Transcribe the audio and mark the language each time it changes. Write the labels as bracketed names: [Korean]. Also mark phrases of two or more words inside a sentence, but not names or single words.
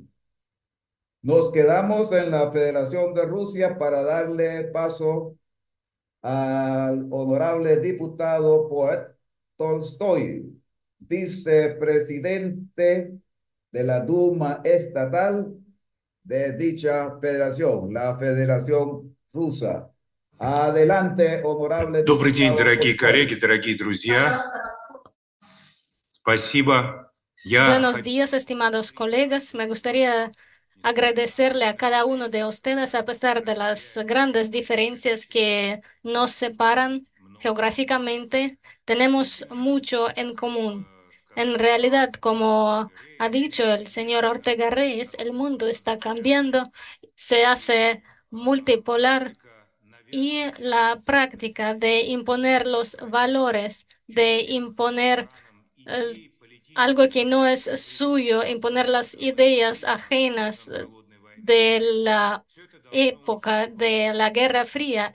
[Spanish] Nos quedamos en la Federación de Rusia para darle paso al honorable diputado Poet Tolstoy, vicepresidente de la Duma Estatal de dicha federación, la Federación Rusa. Adelante, honorable [Russian] Добрый день, [Spanish] diputado [Russian] дорогие [Spanish] Tolstoy. [Russian] коллеги, дорогие друзья. Спасибо. [Spanish] Buenos días, estimados colegas. Me gustaría agradecerle a cada uno de ustedes, a pesar de las grandes diferencias que nos separan geográficamente, tenemos mucho en común. En realidad, como ha dicho el señor Ortega Reyes, el mundo está cambiando, se hace multipolar y la práctica de imponer los valores, de imponer algo que no es suyo, imponer las ideas ajenas de la época de la Guerra Fría.